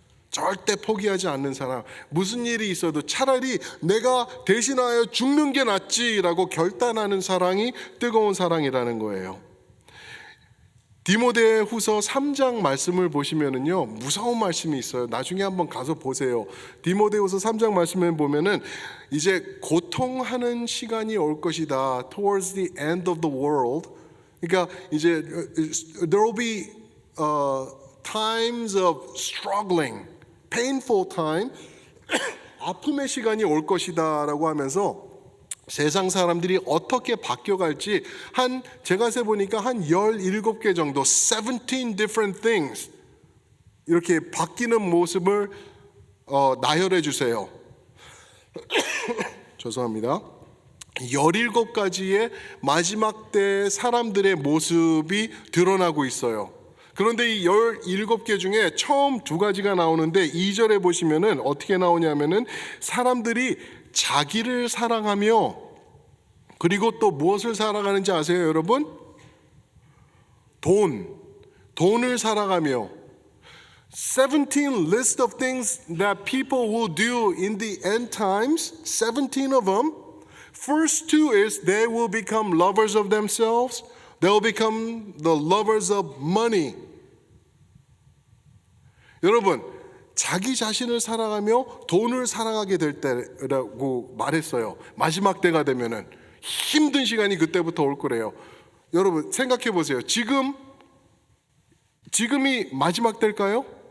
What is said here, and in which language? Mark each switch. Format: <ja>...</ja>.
<ko>절대 포기하지 않는 사랑. 무슨 일이 있어도 차라리 내가 대신하여 죽는 게 낫지라고 결단하는 사랑이 뜨거운 사랑이라는 거예요. 디모데후서 3장 말씀을 보시면은요, 무서운 말씀이 있어요. 나중에 한번 가서 보세요. 디모데후서 3장 말씀을 보면은 이제 고통하는 시간이 올 것이다.</ko> <en>Towards the end of the world.</en> <ko>그러니까 이제</ko> <en>there will be times of struggling, painful time,</en> <ko>아픔의 시간이 올 것이다라고 하면서 세상 사람들이 어떻게 바뀌어갈지 제가 세보니까 한 17개 정도</ko> <en>17 different things</en> <ko>이렇게 바뀌는 모습을 나열해 주세요. 죄송합니다. 17가지의 마지막 때 사람들의 모습이 드러나고 있어요. 그런데 이 17개 중에 처음 2가지가 나오는데 2절에 보시면은 어떻게 나오냐면은 사람들이 자기를 사랑하며, 그리고 또 무엇을 사랑하는지 아세요, 여러분? 돈을 사랑하며.</ko> <en>17 list of things that people will do in the end times. 17 of them. First 2 is they will become lovers of themselves. They will become the lovers of money.</en> <ko>여러분, 자기 자신을 사랑하며 돈을 사랑하게 될 때라고 말했어요. 마지막 때가 되면은 힘든 시간이 그때부터 올 거래요. 여러분 생각해 보세요. 지금이 마지막 때일까요?</ko>